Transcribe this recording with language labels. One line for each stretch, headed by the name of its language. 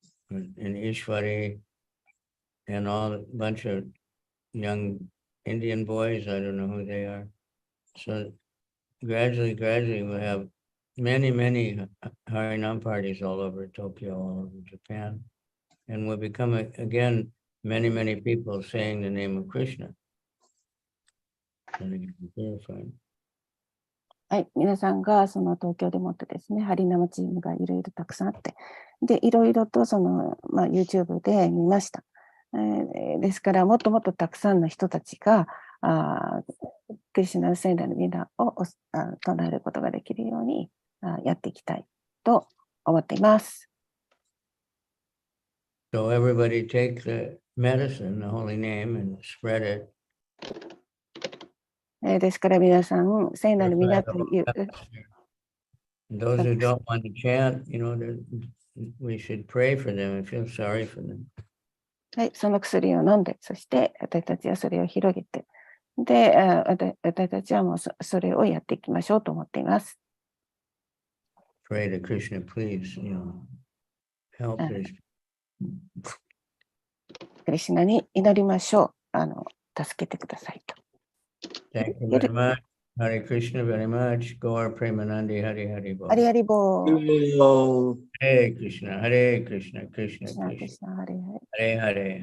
English: And Ishwari and all a bunch of young Indian boys, I don't know who they are. So gradually, we'll have many Harinam parties all over Tokyo, all over Japan. And we'll become, again, many people saying the name of Krishna. And it can be purified.
Japanese: はい、皆さんがその東京でもってですね、ハリナマチームがいろいろたくさんあって、で、いろいろとYouTube で見ました。ですから、もっともっとたくさんの人たちが、クリシュナの聖なる皆を唱えることができるようにやっていきたいと思っています。
English: So everybody take the medicine, the holy name, and spread it.
Japanese: ですから皆さん、聖なる皆という、
English: Those who don't want to chant, we should pray for them and feel sorry for them.
Japanese: はい、その薬を飲んで、そして私たちはそれを広げて、で、私たちはもうそれをやっていきましょうと思っています。
English: Pray to Krishna, please, help this.
Japanese: クリシュナに祈りましょう。助けてくださいと。
English: Thank you very much. Hare Krishna very much. Gaur Premanandi Hare Hare Bol.
Sanskrit: ありありぼー。 Hare Krishna, Hare Krishna, Krishna クリシュナ、クリ Krishna. シュナ、ハレハレ。